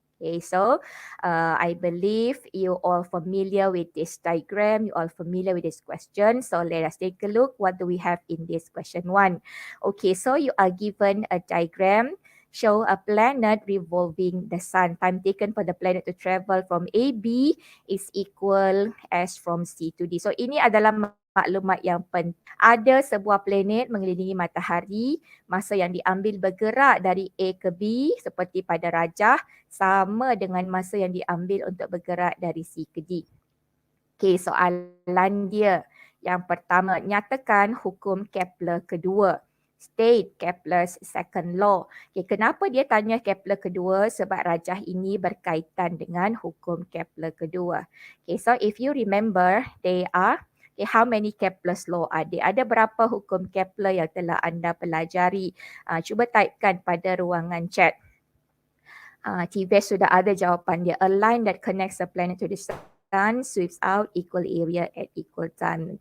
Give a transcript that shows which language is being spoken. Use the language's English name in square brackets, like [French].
[English] Okay, so I believe you all familiar with this diagram, you all familiar with this question. So let us take a look what do we have in this question 1. Okay, so you are given a diagram show a planet revolving the sun. Time taken for the planet to travel from AB is equal as from C to D. [Malay] So ini adalah maklumat yang penting. Ada sebuah planet mengelilingi matahari, masa yang diambil bergerak dari A ke B seperti pada rajah sama dengan masa yang diambil untuk bergerak dari C ke D. Okey, soalan dia. Yang pertama, nyatakan hukum Kepler kedua. [English] State Kepler's second law. [Malay] Okay, kenapa dia tanya Kepler kedua? Sebab rajah ini berkaitan dengan hukum Kepler kedua. [English] Okay, so if you remember, they are, okay, how many Kepler's law ada? [Malay] Ada berapa hukum Kepler yang telah anda pelajari? Cuba typekan pada ruangan chat. [English] TVS [Malay] sudah ada jawapan dia. [English] A line that connects the planet to the sun sweeps out equal area at equal time.